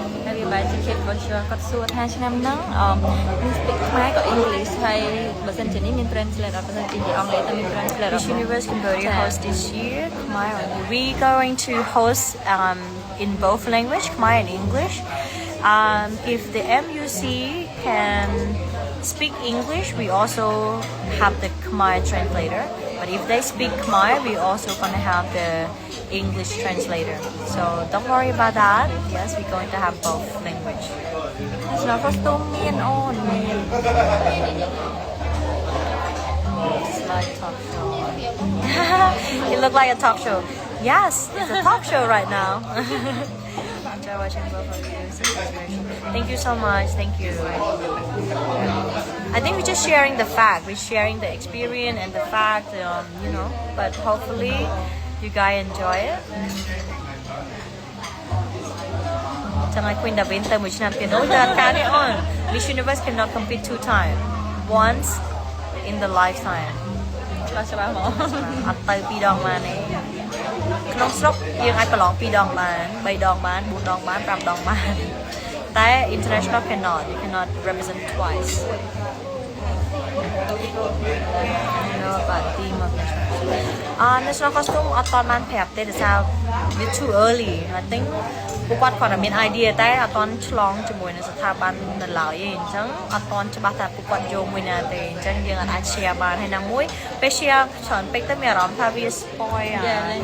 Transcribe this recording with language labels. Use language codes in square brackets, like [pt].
[km] ហើយវាបែរជា kid virtual គាត់សួរថាឆ្នាំហ្នឹងមាន speak ខ្មែរក៏ English ហើយបើសិនជានេះមាន translate បើសិនជាអង់គ្លេសតែមាន translate [en] Miss Universe Cambodia host this year Khmer we going to host in both language Khmer and English if the MUC can speak English we also have the Khmer translator but if they speak Khmer we also gonna have the English translator so don't worry about that yes we're going to have both language [km] National costume មានអូនមាន [en] It's like talk show it look like a talk show yes it's a talk show right now enjoy watching both of you thank you so much thank you I think we're just sharing the fact we're sharing the experience and the fact you know but hopefully you guys enjoy it [km] ចាំឲ្យ Queen Davin ទៅមួយឆ្នាំទៀតអូតែការនេះអូន [en] Miss Universe cannot compete two times once in the lifetime [km] ច្បាស់មក អត់ទៅ2ដងបានទេក្នុងស្រុកយើងអាចប្រឡង2ដងបាន3ដងបាន4ដងបាន5ដងបានតែ [en] international cannot you cannot represent twice no but team of national costume [km] អត់តបានប្រាប់ទេដោយសារ វា [en] too early I think [km] ពួកគាត់គាត់តែមាន idea តែអត់តឆ្លងជាមួយនឹងស្ថាប័ននៅឡើយទេអញ្ចឹងអត់តច្បាស់ថាពួកគាត់យកមួយណាទេអញ្ចឹងយើងអាច share បានហើយណាមួយពេល share ច្រើនពេកទៅមានអារម្មណ៍ថាវា spoil ចា